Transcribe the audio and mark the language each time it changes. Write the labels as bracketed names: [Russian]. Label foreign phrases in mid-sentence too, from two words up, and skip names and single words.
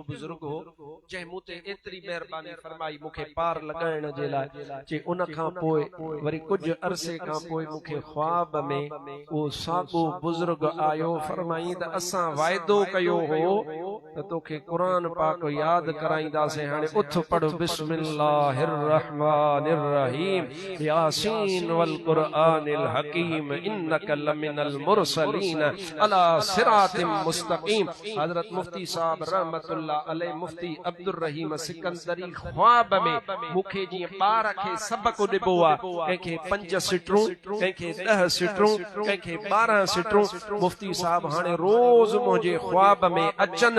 [Sindhi] बुज़ुर्ग हो जंहिं मूं ते एतिरी महिरबानी फरमाई मूंखे पार लॻाइण जे लाइ चे उन खां पोइ वरी कुझु अरसे खां पोइ मूंखे ख्वाब में उहो साॻियो बुज़ुर्ग आयो फरमाई त असां वाइदो कयो हो त तोखे क़ुरान पाक यादि कराईंदासीं हाणे उथ पढ़ [Arabic] بسم الله الرحمن الرحيم يس والقرآن الحكيم إنك لمن المرسلين على صراط مستقيم [Sindhi] हजरत मुफ्ती साहब [Arabic] رحمة الله عليه [Sindhi] मुफ्ती अब्दुर रहीम सिकंदरी ख्वाब में मुखे जी ॿार खे सबक ॾिबो आहे कंहिंखे 5 सिटरूं कंहिंखे 10 सिटरूं कंहिंखे 12 सिटरूं मुफ्ती साहब हाणे रोज़ मुंहिंजे ख्वाब में अचनि पिया